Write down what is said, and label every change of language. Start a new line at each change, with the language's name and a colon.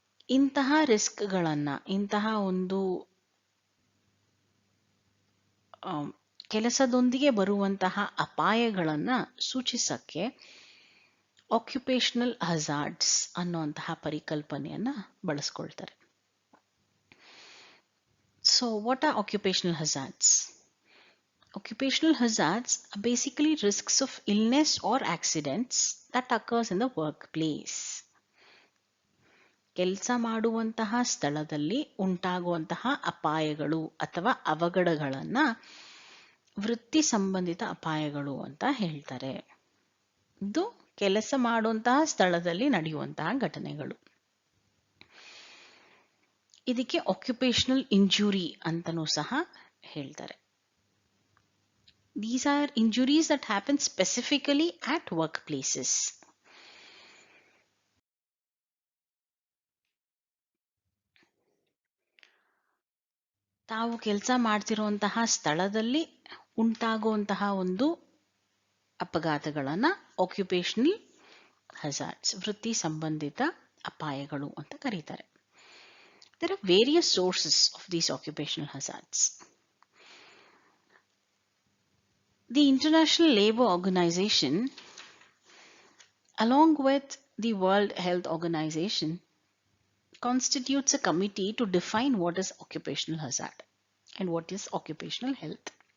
Kannada: ಇಂತಹ ರಿಸ್ಕ್ಗಳನ್ನ, ಇಂತಹ ಒಂದು ಕೆಲಸದೊಂದಿಗೆ ಬರುವಂತಹ ಅಪಾಯಗಳನ್ನ ಸೂಚಿಸಕ್ಕೆ ಆಕ್ಯುಪೇಷನಲ್ ಹಜಾರ್ಡ್ಸ್ ಅನ್ನುವಂತಹ ಪರಿಕಲ್ಪನೆಯನ್ನ ಬಳಸ್ಕೊಳ್ತಾರೆ.
English: So what are occupational hazards? Occupational hazards are basically risks of illness or accidents that occurs in the workplace.
Kannada: ಕೆಲಸ ಮಾಡುವಂತಹ ಸ್ಥಳದಲ್ಲಿ ಉಂಟಾಗುವಂತಹ ಅಪಾಯಗಳು ಅಥವಾ ಅವಘಡಗಳನ್ನ ವೃತ್ತಿ ಸಂಬಂಧಿತ ಅಪಾಯಗಳು ಅಂತ ಹೇಳ್ತಾರೆ. ಇದು ಕೆಲಸ ಮಾಡುವಂತಹ ಸ್ಥಳದಲ್ಲಿ ನಡೆಯುವಂತಹ ಘಟನೆಗಳು. ಇದಕ್ಕೆ ಆಕ್ಯುಪೇಷನಲ್ ಇಂಜುರಿ ಅಂತನೂ ಸಹ ಹೇಳ್ತಾರೆ.
English: These are injuries that happen specifically at workplaces.
Kannada: ತಾವು ಕೆಲಸ ಮಾಡ್ತಿರುವಂತಹ ಸ್ಥಳದಲ್ಲಿ ಉಂಟಾಗುವಂತಹ ಒಂದು ಅಪಘಾತಗಳನ್ನ ಆಕ್ಯುಪೇಷನಲ್ ಹಜಾರ್ಡ್ಸ್, ವೃತ್ತಿ ಸಂಬಂಧಿತ ಅಪಾಯಗಳು ಅಂತ ಕರೀತಾರೆ.
English: There are various sources of these occupational hazards. The International Labour Organization, along with the World Health Organization, constitutes a committee to define what is occupational hazard and what is occupational health.